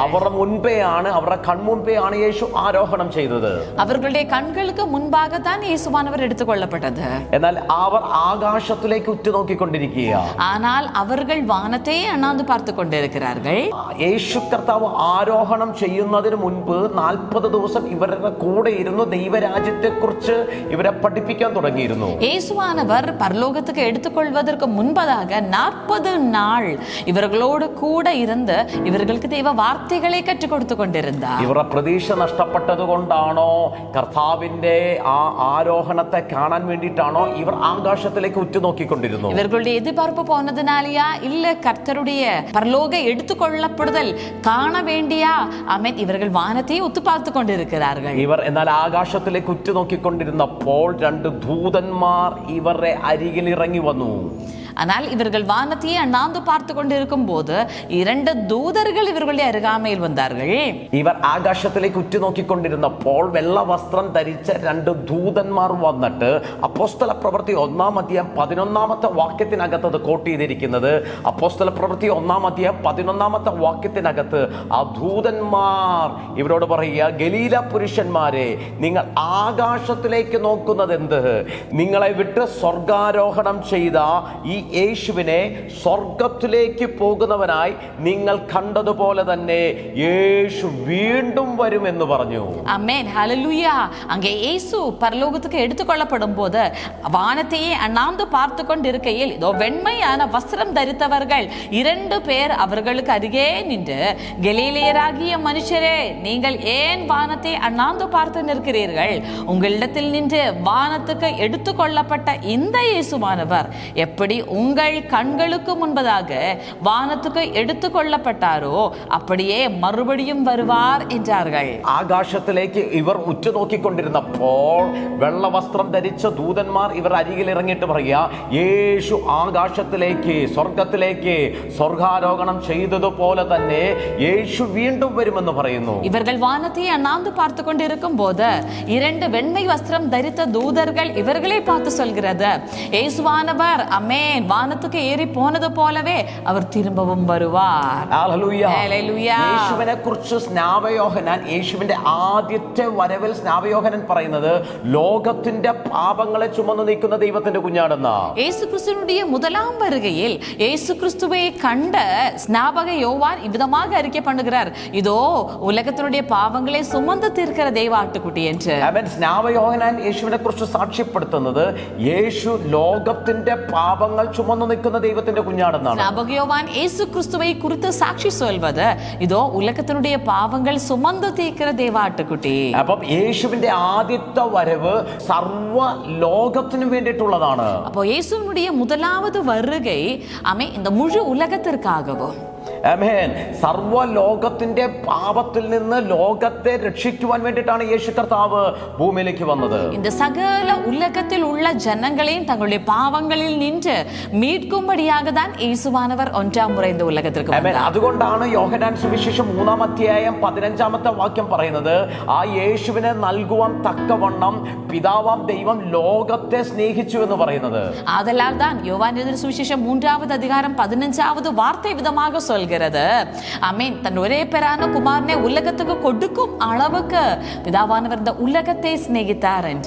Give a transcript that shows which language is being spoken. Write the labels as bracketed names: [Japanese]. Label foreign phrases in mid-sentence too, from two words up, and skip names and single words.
[Malayalam] അവരുടെ മുൻപേയാണ് അവരുടെ കൺമുൻപേയാണ് യേശു ആരോഹണം ചെയ്തത്. [Tamil] அவர்களுடைய கண்களுக்கு முன்பாக தான் இயேசுவானவர் எடுத்துக்கொள்ளப்பட்டது. [Malayalam] എന്നാൽ അവർ ആകാശത്തിലേക്ക് ഉറ്റുനോക്കിക്കൊണ്ടിരിക്കുകയാണ്. [Tamil] ஆனால் அவர்கள் வானத்தையே அண்ணாந்து பார்த்து கொண்டிருக்கிறார்கள். [Malayalam] യേശു കർത്താവ് ആരോഹണം ചെയ്യുന്നതിന് മുൻപ് 40 ദിവസം ഇവരുടെ കൂടെ ഇരുന്ന് ദൈവരാജ്യത്തെ കുറിച്ച് ഇവരെ പഠിപ്പിക്കാൻ തുടങ്ങിയിരുന്നു. [Tamil] இயேசுவானவர் பரலோகத்துக்கு எடுத்துக்கொள்வதற்கு முன்பதாக 40 நாள் இவர்களோடு கூட இருந்து இவர்களுக்கு தெய்வ வார்த்தைகளை கற்றுக் கொடுத்து கொண்டிருந்தார். [Malayalam] ഇവരുടെ പ്രതീക്ഷ നഷ്ടപ്പെട്ടത് കൊണ്ടാണോ കർത്താവിന്റെ ആ ആരോഹണത്തെ കാണാൻ വേണ്ടിയിട്ടാണോ ഇവർ ആകാശത്തിലേക്ക് ഉറ്റുനോക്കിക്കൊണ്ടിരുന്നു? [Tamil] இவர்களுடைய எதிர்பார்ப்பு போனதுனாலயா இல்ல கர்த்தருடைய பரலோக எடுத்துக்கொள்ளப்படுதல் காண வேண்டியா? ஆமென். இவர்கள் வானத்தையே உத்து பார்த்து கொண்டிருக்கிறார்கள். [Malayalam] ഇവർ എന്നാൽ ആകാശത്തിലേക്ക് ഉറ്റുനോക്കിക്കൊണ്ടിരുന്നപ്പോൾ 2 ദൂതന്മാർ ഇവരുടെ അരികിൽ ഇറങ്ങി വന്നു. [Tamil] ஆனால் இவர்கள் வானத்தையே அண்ணாந்து பார்த்து கொண்டிருக்கும் போது 2 தூதர்கள் இவர்களுடைய அருகாமையில் வந்தார்கள். [Malayalam] ഇവർ ആകാശത്തിലേക്ക് ഉറ്റുനോക്കിക്കൊണ്ടിരുന്നപ്പോൾ വെള്ള വസ്ത്രം ധരിച്ച 2 ദൂതന്മാർ വന്നിട്ട് അപ്പോസ്തല പ്രവൃത്തി 1-ാം അധ്യായം 11-ാമത്തെ വാക്യത്തിനകത്ത് അത് കോട്ട് ചെയ്തിരിക്കുന്നത്. അപ്പോസ്തല പ്രവൃത്തി 1-ാം അധ്യായം 11-ാമത്തെ വാക്യത്തിനകത്ത് ആ ദൂതന്മാർ ഇവരോട് പറയുക, ഗലീല പുരുഷന്മാരെ, നിങ്ങൾ ആകാശത്തിലേക്ക് നോക്കുന്നത് എന്ത്? നിങ്ങളെ വിട്ട് സ്വർഗാരോഹണം ചെയ്ത ഈ യേശുവിനെ സ്വർഗത്തിലേക്ക് പോകുന്നവനായി നിങ്ങൾ കണ്ടതുപോലെ തന്നെ യേശു വീണ്ടും വരുമെന്ന് പറഞ്ഞു. [Tamil] ஆமென். ஹல்லேலூயா. அங்கே இயேசு பரலோகத்துக்கு எடுத்துக்கொள்ளப்படும் போது வானத்தையே அண்ணாந்து பார்த்து கொண்டிருக்கையில் இதோ வெண்மையான வஸ்திரம் தரித்தவர்கள் 2 பேர் அவர்களுக்கு அருகே நின்று, கலிலேயராகிய மனுஷரே, நீங்கள் ஏன் வானத்தை அண்ணாந்து பார்த்து நிற்கிறீர்கள்? உங்களிடத்தில் நின்று வானத்துக்கு எடுத்துக்கொள்ளப்பட்ட இந்த இயேசுவானவர் எப்படி உங்கள் கண்களுக்கு முன்பதாக வானத்துக்கு எடுத்துக்கொள்ளப்பட்டாரோ அப்படியே மறுபடியும் வருவார் என்றார்கள். [Malayalam] ആകാശത്തിലേക്ക് ഇവർ ഉറ്റുനോക്കിക്കൊണ്ടിരുന്നപ്പോൾ വെള്ള വസ്ത്രം ധരിച്ച ദൂതന്മാർ ഇവർ അരികിൽ ഇറങ്ങിയിട്ട് പറയുക, യേശു ആകാശത്തിലേക്ക് സ്വർഗത്തിലേക്ക് സ്വർഗാരോഹണം ചെയ്തതുപോലെ തന്നെ യേശു വീണ്ടും വരുമെന്ന് പറയുന്നു. [Tamil] இவர்கள் வானத்தை அண்ணாந்து பார்த்து கொண்டிருக்கும் போது 2 வெண்மை வஸ்திரம் தரித்த தூதர்கள் இவர்களை பார்த்து சொல்கிறது, இயேசுவானவர் அமேன் வானத்துக்கு ஏறி போனது போலவே அவர் திரும்பவும் வருவார். [Malayalam] ഹല്ലേലൂയ. യേശുവിനെ കുറിച്ച് സ്നാപയോഹന്നാൻ, യേശുവിന്റെ ആദ്യത്തെ വരവിൽ സ്നാപയോഹന്നാൻ പറയുന്നത് ലോകത്തിന്റെ പാപങ്ങളെ ചുമന്നു നീക്കുന്ന ദൈവത്തിന്റെ കുഞ്ഞാണെന്നാ. [Tamil] இயேசு கிறிஸ்துவினுடைய முதலாம் வருகையில் இயேசு கிறிஸ்துவை கண்ட ஸ்நாபக யோவான் இவ்விதமாக அறிக்கை பண்ணுகிறார், இதோ உலகத்தினுடைய பாவங்களை சுமந்து தீர்க்கிற தெய்வ ஆட்டுக்குட்டி என்று. [Malayalam] സ്നാപയോഹന്നാൻ യേശുവിനെ കുറിച്ച് സാക്ഷ്യപ്പെടുത്തുന്നത് യേശു ലോകത്തിന്റെ പാപങ്ങൾ ചുമന്നു നിൽക്കുന്ന ദൈവത്തിന്റെ കുഞ്ഞാണെന്നാണ്. [Tamil] ஸ்நாபக யோவான் இயேசு கிறிஸ்துவை குறித்து சாட்சி சொல்வது, இதோ உலகத்தினுடைய பாவங்கள் சுமந்து தீர்க்கிற தெய்வ ஆட்டுக்குட்டி. [Malayalam] അപ്പം യേശുവിന്റെ ആദ്യത്തെ വരവ് സർവ്വ ലോകത്തിനും വേണ്ടിയിട്ടുള്ളതാണ്. [Tamil] அப்போ இயேசுவினுடைய முதலாவது வருகை இந்த முழு உலகத்திற்காகவும், [Malayalam] ആമേൻ, സർവ്വ ലോകത്തിന്റെ പാപത്തിൽ നിന്ന് ലോകത്തെ രക്ഷിക്കുവാൻ വേണ്ടിയിട്ടാണ് യേശു കർത്താവ് ഭൂമിയിലേക്ക് വന്നത്. [Tamil] இந்த சகல உலகத்தில் உள்ள ஜனங்களையும் தங்களுடைய பாவங்களில் நின்று மீட்கும்படியாக தான் இயேசுவானவர் 1ஆம் முறை இந்த உலகத்திற்கு வந்தார். [Malayalam] അതുകൊണ്ടാണ് യോഹന്നാൻ സുവിശേഷം 3-ാം അധ്യായം 15-ാമത്തെ വാക്യം പറയുന്നത്, ആ യേശുവിനെ നൽകുവാൻ തക്കവണ്ണം പിതാവാം ദൈവം ലോകത്തെ സ്നേഹിച്ചു എന്ന് പറയുന്നത്. [Tamil] ஆதலால் தான் யோவான் எழுதின சுவிசேஷம் 3வது அதிகாரம் 15வது வார்த்தை விதமாக சொல்கிறது, ஆமென், தன் ஒரே பேரான குமாரனை உலகத்துக்கு கொடுக்கும் அளவுக்கு பிதாவானவர் இந்த உலகத்தை சிநேகித்தார் என்று.